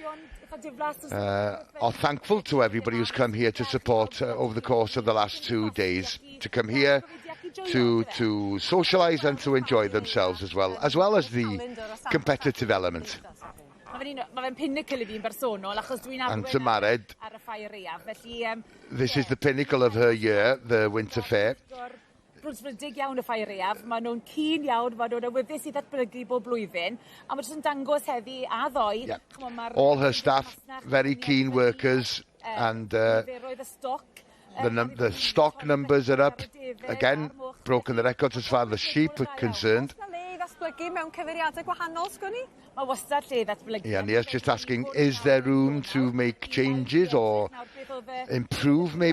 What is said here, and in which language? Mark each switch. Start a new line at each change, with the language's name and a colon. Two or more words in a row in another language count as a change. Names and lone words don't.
English: are thankful to everybody who's come here to support over the course of the last 2 days, to come here to socialise and to enjoy themselves as well as the competitive element. And to Mared, this is the pinnacle of her year, the winter fair.
Welsh: Brwsfrydig iawn y ffair Aeaf. Maen nhw'n keen iawn, maen nhw'n awyddus i ddatblygu bob blwyddyn, a maen nhw'n dangos heddi a ddoe.
English: All her staff, very keen workers, and the stock numbers are up. Again, broken the records as far as the sheep are concerned. Yeah, and he's just asking, is there room to make changes or improve maybe?